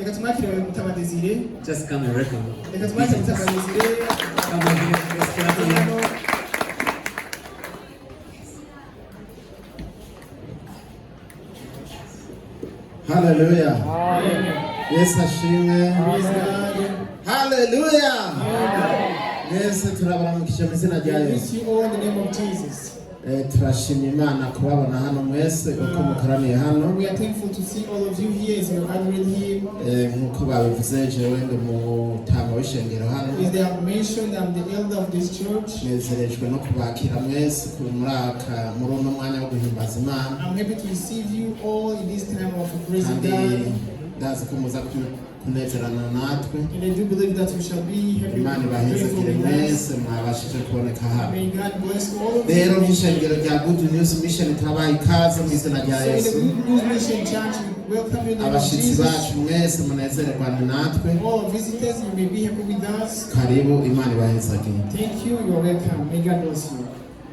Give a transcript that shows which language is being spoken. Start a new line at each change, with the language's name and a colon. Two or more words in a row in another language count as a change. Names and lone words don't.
English: Just come and welcome. Come on here. Hallelujah. Amen. Yes, ashimwe. Praise God. Hallelujah. Yes,
Rundi: turabaramukije mu izina rya
English: We
Rundi: Yesu.
English: greet you all in the name of Jesus.
Rundi: Turashimye Imana kubabona hano mwese uko mukoraniye hano.
English: We are thankful to see all of you here as you are gathering here.
Rundi: Nkuko babivuze jewe ndi umutama w'ishengero hano.
English: As they have mentioned, I'm the elder of this church.
Rundi: Nezerejwe no kubakira mwese muri uno mwanya wo guhimbaza Imana.
English: I'm happy to receive you all in this time of praising God.
Rundi: Kandi ndazi ko muza kunezerana natwe.
English: And I do believe that we shall be happy
Rundi: Imana ibahezekere mwese mwabashije kuboneka hano.
English: May God bless all of
Rundi: Rero
English: you.
Rundi: nk'ishengero rya Good News Mission turabaha ikaze mu izina rya
English: So in the
Rundi: Yesu.
English: Good News Mission Church, we welcome you in the name of
Rundi: Abashitsi
English: Jesus.
Rundi: bacu mwese munezererwane natwe.
English: All visitors, you may be happy with us.
Rundi: Karibu, Imana ibahezagire.
English: Thank you. You are welcome. May God bless you.